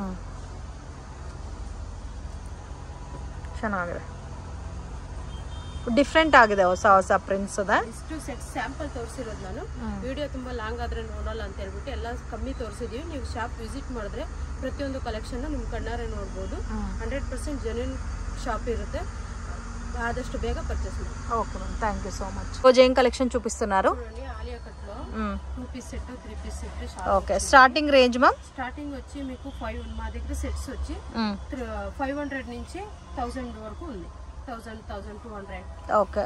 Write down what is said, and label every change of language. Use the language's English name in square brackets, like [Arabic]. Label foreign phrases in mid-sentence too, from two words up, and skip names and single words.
[Kannada] ಚೆನ್ನಾಗಿದೆ, ಡಿಫ್ರೆಂಟ್ ಆಗಿದೆ, ಹೊಸ ಹೊಸ ಪ್ರಿಂಟ್ಸ್ ಇದೆ. ಇಷ್ಟು [English] set sample [Kannada] ತೋರಿಸಿರೋದು ನಾನು. ವಿಡಿಯೋ ತುಂಬ ಲಾಂಗ್ ಆದರೆ ನೋಡಲ್ಲ ಅಂತ ಹೇಳ್ಬಿಟ್ಟು ಎಲ್ಲ ಕಮ್ಮಿ ತೋರಿಸಿದೀವಿ. ನೀವು [English] shop visit [Kannada] ಮಾಡಿದ್ರೆ ಪ್ರತಿಯೊಂದು ಕಲೆಕ್ಷನ್ ನಿಮ್ಮ ಕಣ್ಣಾರೆ ನೋಡ್ಬೋದು. 100% [English] genuine shop [Kannada] ಇರುತ್ತೆ. ಆದಷ್ಟು ಬೇಗ ಪರ್ಚೇಸ್ ಮಾಡಿ. [English] okay ma'am, thank you so much. [Telugu] రోజు ఏం కలెక్షన్ చూపిస్తున్నారు? ఆలియా కట్ లో [English] 2 piece set 3 piece set. okay, starting range ma'am? [Telugu] స్టార్టింగ్ వచ్చి మీకు 5 మా దగ్గర సెట్స్ వచ్చి 500 నుంచి 1000 వరకు ఉంది. 1200. ఓకే.